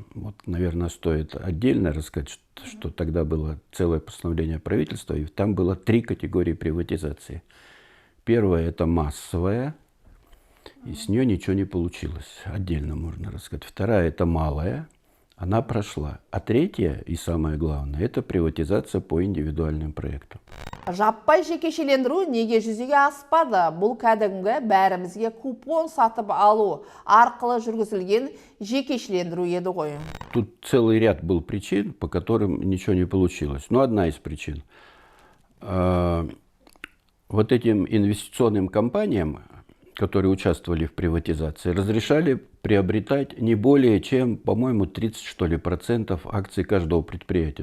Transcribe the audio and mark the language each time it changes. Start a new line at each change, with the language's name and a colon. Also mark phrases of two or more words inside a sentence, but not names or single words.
Russian: Вот, наверное, стоит отдельно рассказать, что тогда было целое постановление правительства, и там было 3 категории приватизации. Первая – это массовая, и с нее ничего не получилось. Отдельно можно рассказать. Вторая – это малая, она прошла. А третья, и самое главное, это приватизация по индивидуальным проектам.
Kazakh: Жаппай жекешелендіру неге жүзеге аспады? Бұл кәдімгі бәрімізге купон сатып алу арқылы жүргізілген жекешелендіру еді ғой.
Russian: Тут целый ряд был причин, по которым ничего не получилось. Но одна из причин. Вот этим инвестиционным компаниям, которые участвовали в приватизации, разрешали приобретать не более чем, по-моему, 30% акций каждого предприятия.